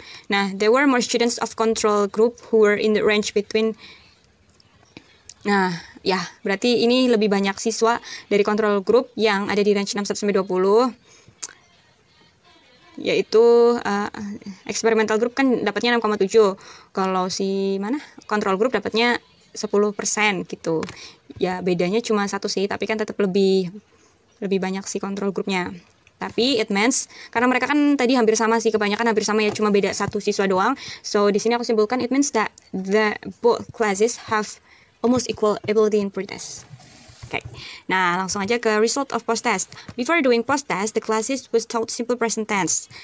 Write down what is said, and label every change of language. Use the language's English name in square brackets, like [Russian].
[English] Nah, there were more students of control group who were in the range between. [Indonesian] Nah, ya, berarti ini lebih banyak siswa dari control group yang ada di range 61 sampai 20. Yaitu experimental group kan dapatnya 6,7. Kalau control group dapatnya 10% gitu. Ya, bedanya cuma 1 sih, tapi kan tetap lebih banyak sih control groupnya. Tapi [English] it means [Indonesian] karena mereka kan tadi hampir sama sih, kebanyakan hampir sama ya, cuma beda 1 siswa doang. [English] So [Indonesian] di sini aku simpulkan [English] it means that the both classes have almost equal ability in pretest. Okay. [Indonesian] Nah, langsung aja ke [English] result of post-test. Before doing post-test, the classes was taught simple present tense.